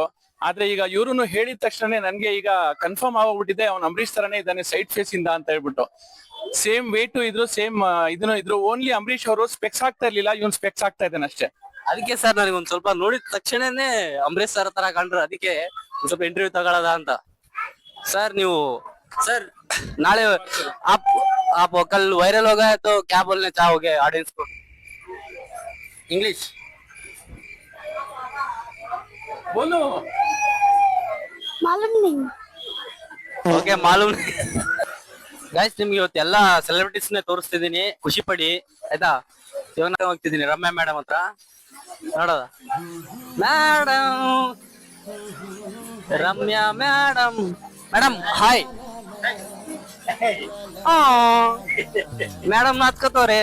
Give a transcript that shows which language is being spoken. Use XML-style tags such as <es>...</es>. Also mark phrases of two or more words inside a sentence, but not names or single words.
<kn>ಆದ್ರೆ ಈಗ ಇವ್ರು ಹೇಳಿದ ತಕ್ಷಣ ನನ್ಗೆ ಈಗ ಕನ್ಫರ್ಮ್ ಆಗೋಗ್ಬಿಟ್ಟಿದೆ, ಅವ್ನು ಅಂಬರೀಶ್ ತರಾನೇ ಇದ್ದಾನೆ</kn> <en>side face</en> <kn>ಇಂದ ಅಂತ ಹೇಳ್ಬಿಟ್ಟು.</kn> <en>same weight</en> <kn>ಇದ್ರು, ಸೇಮ್ ಇದನ್ನು ಇದ್ರು. ಓನ್ಲಿ ಅಂಬರೀಶ್ ಅವರು ಸ್ಪೆಕ್ಸ್ ಆಗ್ತಾ ಇರ್ಲಿಲ್ಲ, ಇವನ್ ಸ್ಪೆಕ್ಸ್ ಆಗ್ತಾ ಇದ್ದಾನೆ ಅಷ್ಟೇ. ಅದಕ್ಕೆ ಸರ್ ನನಗೆ ಒಂದ್ ಸ್ವಲ್ಪ ನೋಡಿದ ತಕ್ಷಣನೇ ಅಂಬರೀಶ್ ಸರ್ ತರ ಕಂಡ್ರು, ಅದಕ್ಕೆ ಒಂದ್ ಸ್ವಲ್ಪ ಇಂಟರ್ವ್ಯೂ ತಗೊಳ್ಳೋದ ಅಂತ.</kn> <hi>सर ನೀವು सर नाले आप कल वायरल हो गए तो क्या बोलना चाहोगे ऑडियंस को? इंग्लिश बोलो। मालूम नहीं। ओके, मालूम नहीं।</hi> <kn>ಗಾಯ್ಸ್ ನಿಮ್ಗೆ ಇವತ್ತು ಎಲ್ಲಾ ಸೆಲೆಬ್ರಿಟೀಸ್ ನೇ ತೋರಿಸ್ತಿದೀನಿ, ಖುಷಿ ಪಡಿ ಆಯ್ತಾ. ಇವಾಗ ನಾನು ಹೋಗ್ತಿದ್ದೀನಿ ರಮ್ಯಾ ಮೇಡಮ್ ಹತ್ರ ನೋಡೋದ. ಮೇಡಮ್, ರಮ್ಯಾ ಮೇಡಮ್, ಮೇಡಮ್ ಹಾಯ್. ಮೇಡಮ್ ನಾಚ್ಕೋತವ್ರೆ.</kn>